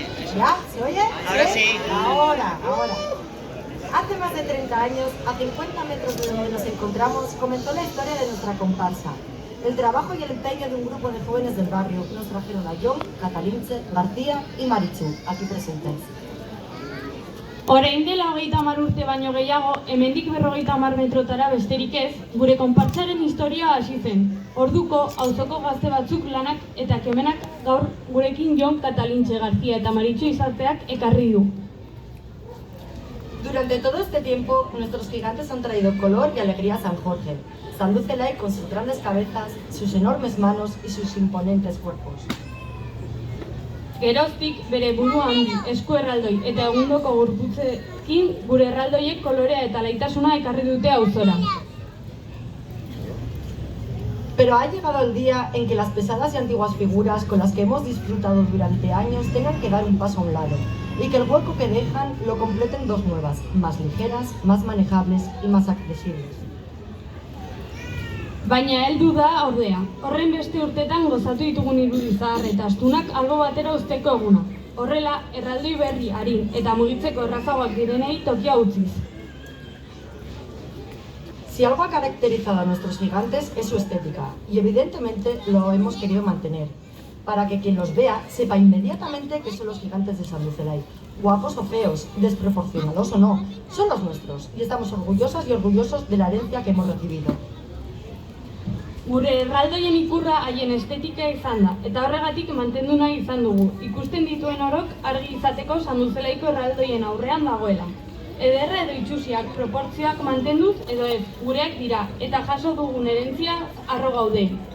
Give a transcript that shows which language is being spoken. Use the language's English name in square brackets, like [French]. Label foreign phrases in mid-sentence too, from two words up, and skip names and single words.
[Spanish] ¿Ya? ¿Se oye? Ahora sí. Ahora. Hace más de 30 años, a 50 metros de donde nos encontramos, comenzó la historia de nuestra comparsa. El trabajo y el empeño de un grupo de jóvenes del barrio nos trajeron a Jon, Catalintxe, García y Marichu, aquí presentes. [Basque] Orain dela 30 urte baino gehiago, hemendik 50 metrotara besterik ez, gure konpartsaren historia hasi zen. Orduko, auzoko gazte batzuk lanak eta kemenak gaur gurekin Jon, Catalintxe, García eta Marichu izateak ekarri du. [Spanish] Durante todo este tiempo, nuestros gigantes han traído color y alegría a San Jorge. Sanduzelai con sus grandes cabezas, sus enormes manos y sus imponentes cuerpos. [Basque] Geroztik bere buru handi, esku erraldoi eta egundoko gorputzekin gure erraldoiek kolorea eta laitasuna ekarri dute auzora. [Spanish] Pero ha llegado el día en que las pesadas y antiguas figuras con las que hemos disfrutado durante años tengan que dar un paso a un lado y que el hueco que dejan lo completen dos nuevas, más ligeras, más manejables y más accesibles. [Basque] Baina heldu da ordea. Horren beste urtetan gozatu ditugun irudi zahar eta astunak albo batera uzteko eguna. Horrela, erraldoi berri, arin eta mugitzeko errazagoak direnei tokia utziz. [Spanish] Si algo ha caracterizado a nuestros gigantes es su estética, y evidentemente lo hemos querido mantener, para que quien los vea sepa inmediatamente que son los gigantes de Sanduzelai. Guapos o feos, desproporcionados o no, son los nuestros, y estamos orgullosas y orgullosos de la herencia que hemos recibido. [Basque] Gure erraldoien ikurra haien estetika izan da, eta horregatik mantendu nahi izan dugu. Ikusten dituen orok argi izateko Sanduzelaiko erraldoien aurrean dagoela. Ederra edo itxusiak proportzioak mantenduz edo ez, gureak dira, eta jaso dugun herentzia harro gaude.